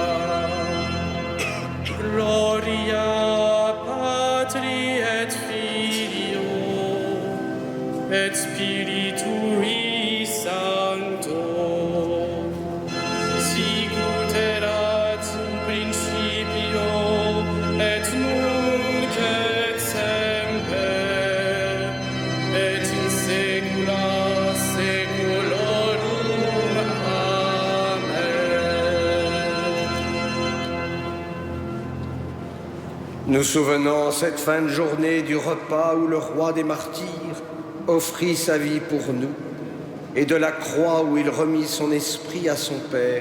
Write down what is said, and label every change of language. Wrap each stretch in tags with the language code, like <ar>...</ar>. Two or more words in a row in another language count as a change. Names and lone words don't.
<la>Gloria Patri et Filio et Spiritui Sancto, sicut erat in principio et nunc et semper et in saecula saeculorum. Amen.</la> <fr>Nous souvenons cette fin de journée du repas où le roi des martyrs offrit sa vie pour nous, et de la croix où il remit son esprit à son Père.</fr>